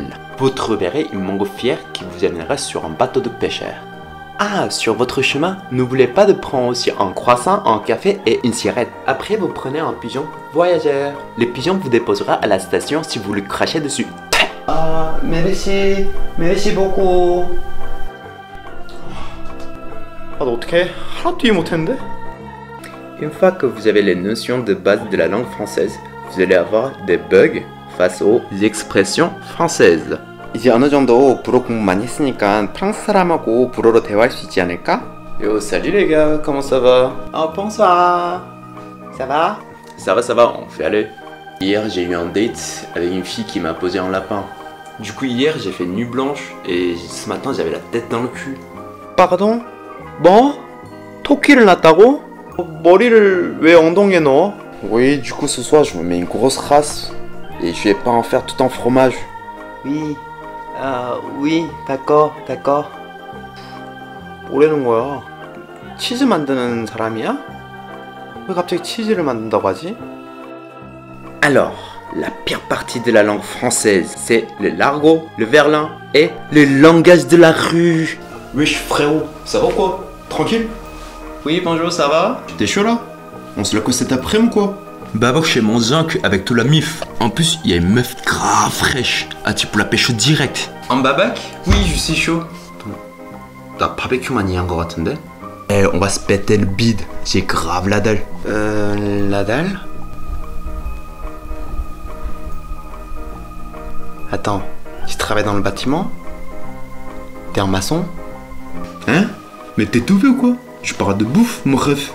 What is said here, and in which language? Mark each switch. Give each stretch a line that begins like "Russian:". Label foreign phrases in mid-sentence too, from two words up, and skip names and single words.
French: Vous trouverez une montgolfière qui vous amènera sur un bateau de pêcheurs. Sur votre chemin, n'oubliez pas de prendre aussi un croissant, un café et une cigarette. Après, vous prenez un pigeon voyageur. Le pigeon vous déposera à la station si vous le crachez dessus. Merci beaucoup.
Korean: 너 어떡해? 하나도 이해 못했는데?
French: Une fois que vous avez les notions de base de la langue française, vous allez avoir des bugs face aux expressions françaises.
Korean: 이제 어느 정도 불어 공부 많이 했으니까 프랑스 사람하고 불어로 대화할 수 있지 않을까?
French: Yo, salut les gars, comment ça va? Oh, bonsoir. Ça va? Ça va, on fait aller. Hier, j'ai eu un date avec une fille qui m'a posé un lapin. Du coup, hier, j'ai fait nuit blanche et ce matin, j'avais la tête dans le cul. Pardon?
Korean: 뭐? 토끼를 낳았다고? 머리를 왜 엉덩이에 넣어?
French: Oui, du coup ce soir je me mets une grosse race et je vais pas en faire tout en fromage. Oui, d'accord.
Korean: 뭐라는 거야? 치즈 만드는 사람이야? 왜 갑자기 치즈를 만든다고 하지?
French: Alors, la pire partie de la langue française, c'est le l'argot, le verlan et le langage de la rue. Wesh frérot, ça va quoi? Tranquille? Oui, bonjour, ça va? T'es chaud là? On se la cause cet après-midi quoi? Bah va chez mon zinc avec toute la mif. En plus, il y a une meuf grave fraîche. Tu peux la pêcher direct. En babac? Oui, je suis chaud.
Korean: 나 바베큐만 이해한 거 같은데?
French: On va se péter le bide. J'ai grave la dalle. La dalle? Attends, tu travailles dans le bâtiment? T'es un maçon? Hein? Mais t'es tout vieux ou quoi? Je parle de bouffe, mon ref.